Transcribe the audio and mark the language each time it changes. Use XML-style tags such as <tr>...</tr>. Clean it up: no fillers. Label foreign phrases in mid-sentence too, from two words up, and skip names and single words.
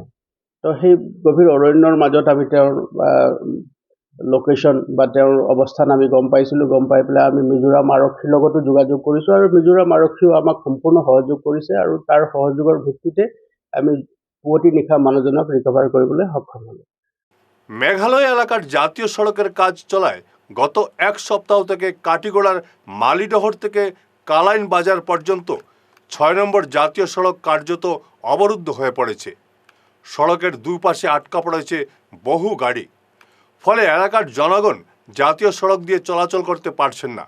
<as>তো সেই গভীৰ অৰণ্যৰ মাজত আমি তেওঁৰ লোকেশ্যন বা তেওঁৰ অৱস্থান আমি গম পাইছিলোঁ। গম পাই পেলাই আমি মিজোৰাম আৰক্ষীৰ লগতো যোগাযোগ কৰিছোঁ আৰু মিজোৰাম আৰক্ষীও আমাক সম্পূৰ্ণ সহযোগ কৰিছে। আৰু তাৰ সহযোগৰ ভিত্তিতে আমি পুৱতি নিশা মানুহজনক ৰিকভাৰ কৰিবলৈ সক্ষম হ'লোঁ।</as> <bn>মেঘালয় এলাকার জাতীয় সড়কের কাজ চলায় গত এক সপ্তাহ থেকে কাটিগড়ার মালিডহর থেকে কালাইন বাজার পর্যন্ত 6 নম্বর জাতীয় সড়ক কার্যত অবরুদ্ধ হয়ে পড়েছে। সড়কের দুই পাশে আটকা পড়েছে বহু গাড়ি, ফলে এলাকার জনগণ জাতীয় সড়ক দিয়ে চলাচল করতে পারছেন না।</bn>